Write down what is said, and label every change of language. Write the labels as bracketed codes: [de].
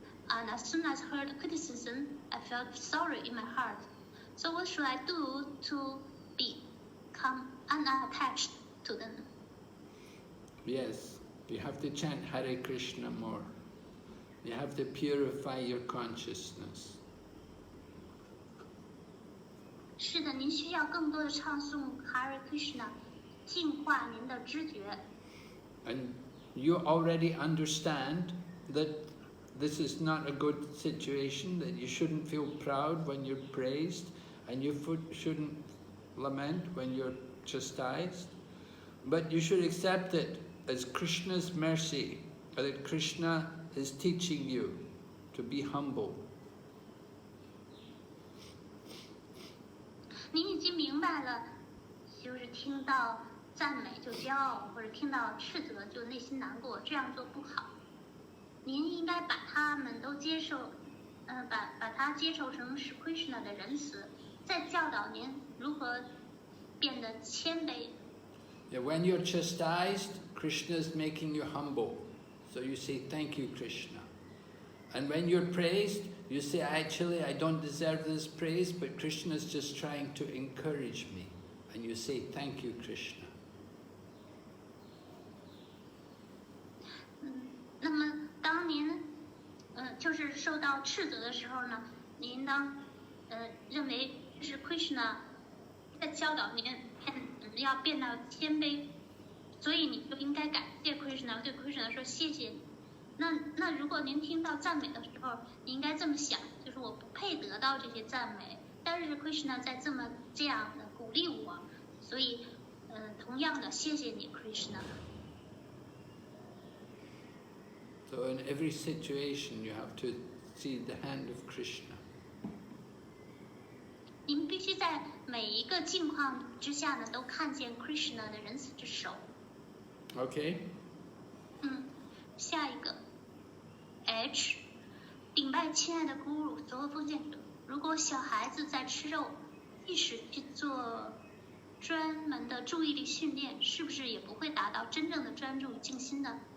[en] And as soon as I heard criticism, I felt sorry in my heart. So what should I do to become unattached to them? Yes, you have to chant Hare Krishna more. You have to purify your consciousness. [zh] 是的，您需要更多的唱诵 Hare Krishna， 净化您的知觉。 [en] And you already understand that this is not a good situation, that you shouldn't feel proud when you're praised, and you shouldn't lament when you're chastised. But you should accept it as Krishna's mercy, that Krishna is teaching you to be humble. [zh] 您已经明白了，就是听到赞美就骄傲，或者听到斥责就内心难过，这样做不好。您应该把他们都接受，把它接受成是 Krishna 的仁慈，再教导您如何变得谦卑。 [en] Yeah, when you're chastised, Krishna is making you humble. So you say, thank you, Krishna. And when you're praised, you say, actually, I don't deserve this praise, but Krishna is just trying to encourage me. And you say, thank you, Krishna. [zh] 那么当您就是受到斥责的时候呢，您应当认为是 Krishna 在教导您要变到谦卑，所以你就应该感谢 Krishna， 对 Krishna 说谢谢你。那如果您听到赞美的时候，你应该这么想，就是我不配得到这些赞美，但是 Krishna 在这样的鼓励我，所以同样的谢谢你 Krishna。 [en] So in every situation you have to see the hand of Krishna. [zh] 您必须在每一个境况之下呢，都看见 Krishna 的仁慈之手。 [en] Okay? [zh] 下一个 H， 顶拜亲爱的咕噜，所有奉献者。如果小孩子在吃肉，即使去做专门的注意力训练，是不是也不会达到真正的专注与静心呢？